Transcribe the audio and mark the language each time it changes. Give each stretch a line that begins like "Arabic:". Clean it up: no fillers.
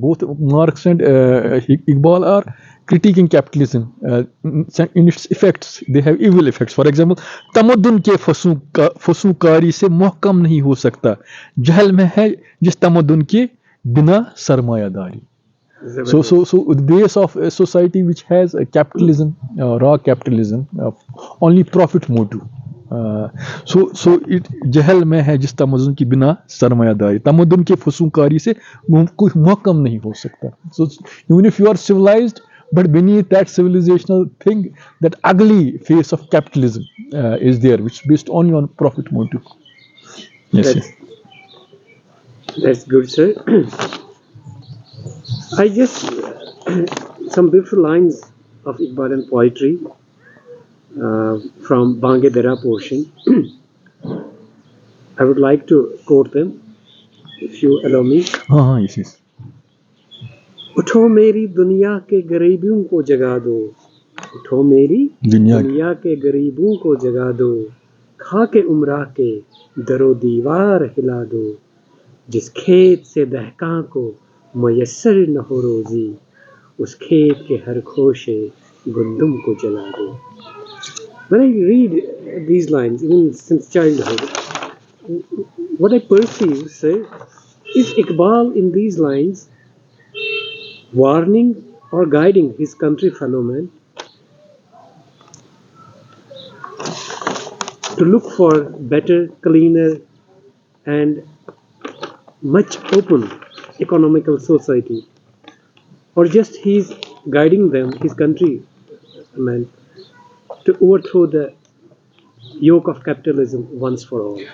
English: Both Marx and Iqbal are critiquing capitalism in its effects. They have evil effects. For example,
Hindi: तमद्दुन के फसूकारी से मोहकम नहीं हो सकता, जहल में है जिस तमद्दुन के बिना सरमायादारी.
English: So the base of a society which has a capitalism, raw capitalism, only profit motive. So it
Hindi: जहल में है जिस तमद्दुन की बिना सरमायादारी, तमद्दुन के फसूकारी से कोई मोहकम नहीं हो सकता.
English: So even if you are civilized, but beneath that civilizational thing, that ugly face of capitalism is there, which is based only on profit motive. Yes, that's good, sir. I just some beautiful lines of Iqbalian poetry from Bange Dera portion. I would like to quote them, if you allow me. Yes.
Hindi: उठो मेरी दुनिया के गरीबों को जगा दो, उठो मेरी दुनिया के गरीबों को जगा दो, खा के उमरा के दरो दीवार हिला दो, जिस खेत से दहका को मयसर न हो रोजी, उस खेत के हर खोशे गुंदुम को जला दो.
English: When I read these lines, even since childhood, what I perceive, sir, is Iqbal in these lines warning or guiding his country fellow men to look for better, cleaner, and much open economical society, or just he's guiding them, his countrymen, to overthrow the yoke of capitalism once for all.